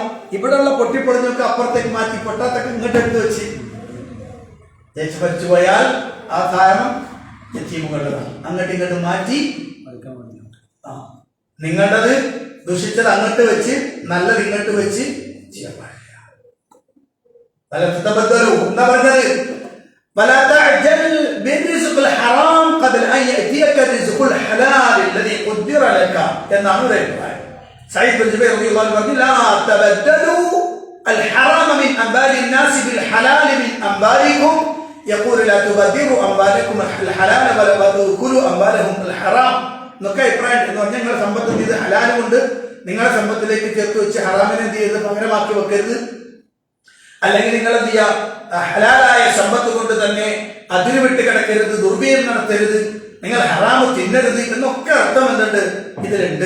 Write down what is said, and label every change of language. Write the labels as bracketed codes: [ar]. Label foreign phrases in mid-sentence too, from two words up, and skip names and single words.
[ml] ഇവിടെയുള്ള പൊട്ടിപ്പൊളിഞ്ഞൊക്കെ അപ്പുറത്തേക്ക് മാറ്റി, പൊട്ടാത്തൊക്കെ ഇങ്ങോട്ട് എടുത്ത് വെച്ച്, ജ്യേഷ്ഠൻ മരിച്ചു പോയാൽ ആ കാരണം യതീമുകളുടേതാണ്. അങ്ങോട്ട് ഇങ്ങോട്ട് മാറ്റി നിങ്ങളുടേത് ദുഷിച്ചത് അങ്ങോട്ട് വെച്ച് നല്ലത് ഇങ്ങോട്ട് വെച്ച് ചെയ്യാൻ പാടില്ല. എന്താ പറഞ്ഞത്? [ar] ولا تعجل بالرزق الحرام قبل ان ياتيك الرزق الحلال الذي قدر لك. [ml] എന്നാണ് പറയുന്നത്. സയ്യിദ് ബിൻ ജുബൈർ [ar] رضي الله عنه പറഞ്ഞു لا تبدلوا الحرام من اموال الناس بالحلال من اموالكم يقول لا تبذروا اموالكم الحلال ولا تاكلوا اموالهم الحرام. [ml] എന്നൊക്കെ അഭിപ്രായം എന്ന് പറഞ്ഞാൽ നിങ്ങളുടെ സമ്പത്ത് ഇത് ഹലാൽ കൊണ്ട് നിങ്ങളുടെ സമ്പത്തിലേക്ക് ചേർത്ത് വെച്ച് ഹറാമിനെ എന്ത് ചെയ്ത് പകരമാക്കി വെക്കരുത്. അല്ലെങ്കിൽ നിങ്ങൾ എന്ത് ചെയ്യുക, ഹലാലായ സമ്പത്ത് കൊണ്ട് തന്നെ അതിന് വിട്ട് കിടക്കരുത്, ദുർവ്യയം നടത്തരുത്, നിങ്ങൾ ഹറാമ് തിന്നരുത് എന്നൊക്കെ അർത്ഥം എന്തുണ്ട് ഇതിലുണ്ട്.